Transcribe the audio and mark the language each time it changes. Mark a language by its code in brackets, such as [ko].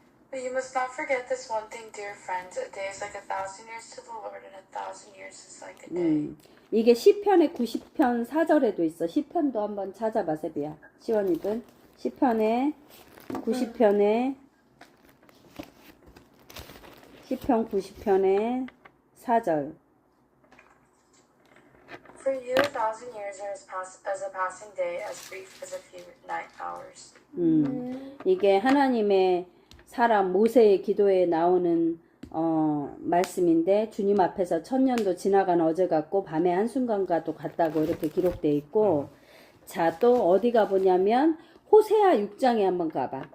[en] But you must not forget this one thing, dear friends. A day is like 1,000 years to the Lord, and 1,000 years is like a day. [ko] 이게 시편의 90편 4절에도 있어. 시편도 한번 찾아봐, 세비야. 시원이든. 시편의 90편에 시편 90편의 4절. [en] For you, 1,000 years are as a passing day, as brief as a few night hours. [ko] 이게 하나님의 사람 모세의 기도에 나오는 말씀인데 주님 앞에서 1000년도 지나간 어제 같고 밤의 한순간과도 같다고 이렇게 기록되어 있고 자, 또 어디 가보냐면 호세아 6장에 한번 가봐.